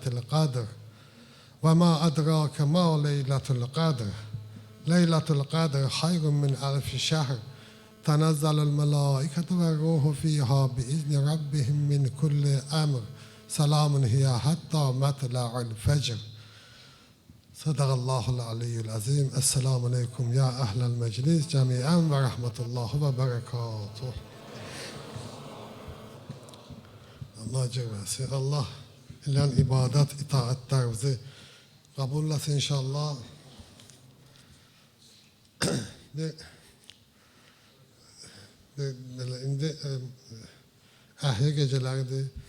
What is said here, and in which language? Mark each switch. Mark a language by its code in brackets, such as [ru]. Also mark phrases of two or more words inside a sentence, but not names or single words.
[ar] القدر وما أدراك ما ليلة القدر ليلة القدر خير من 1000 شهر تنزل الملائكة والروح فيها بإذن ربهم من كل أمر سلام هي حتى مطلع الفجر صدق الله العلي العظيم السلام عليكم يا أهل المجلس جميعا ورحمة الله وبركاته [tr] Allah cevhersin. Allah ilan ibadet itaatlerimizi kabul etsin inşallah. Şimdi ahir gecelerdi.